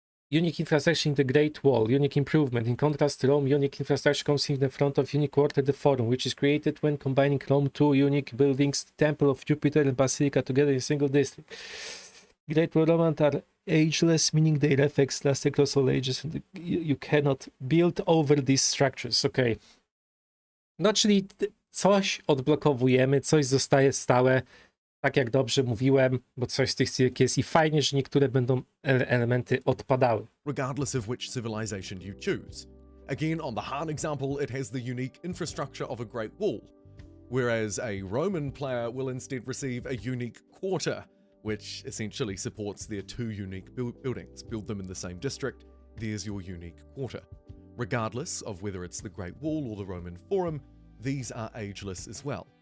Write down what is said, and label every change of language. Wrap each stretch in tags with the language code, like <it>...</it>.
<en>Unique infrastructure in the Great Wall, unique improvement. In contrast, Rome unique infrastructure comes in the front of unique quarter, the Forum, which is created when combining Rome 2 unique buildings, the Temple of Jupiter and Basilica together in a single district. Great Wall Roman are ageless, meaning their effects last across all ages and you cannot build over these structures. Okay.</en> <pl>No, czyli coś odblokowujemy, coś zostaje stałe, tak jak dobrze mówiłem, bo coś z tych cywek jest i fajnie, że niektóre będą elementy odpadały.</pl> <en>Regardless of which civilization you choose. Again, on the Han example, it has the unique infrastructure of a Great Wall, whereas a Roman player will instead receive a unique quarter, which essentially supports their 2 unique buildings. Build them in the same district, there's your unique quarter. Regardless of whether it's the Great Wall or the Roman Forum, these are ageless as well.</en>